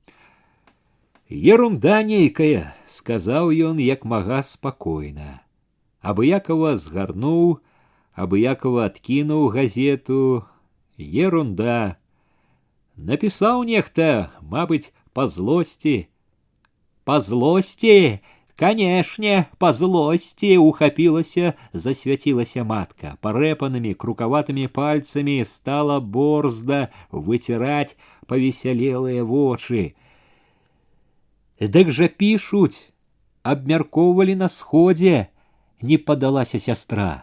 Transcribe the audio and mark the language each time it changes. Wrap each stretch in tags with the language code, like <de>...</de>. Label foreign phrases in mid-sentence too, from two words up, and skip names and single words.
<be>«Ерунда нейкая», — сказаў ён як мага спакойна. Абыякова згарнуў, абыякова адкінуў газету. Ерунда. Напісаў нехта, мабыць, па злосці.</be> <ru>«По злости, конечно, по злости!» —</ru> <be>ухапілася, засвяцілася матка. Парэпанымі крукаватымі пальцамі стала борзда выціраць павесялелыя вочы. «Дык жа пішуць, абмяркоўвалі на сходзе», — не падалася сястра.</be>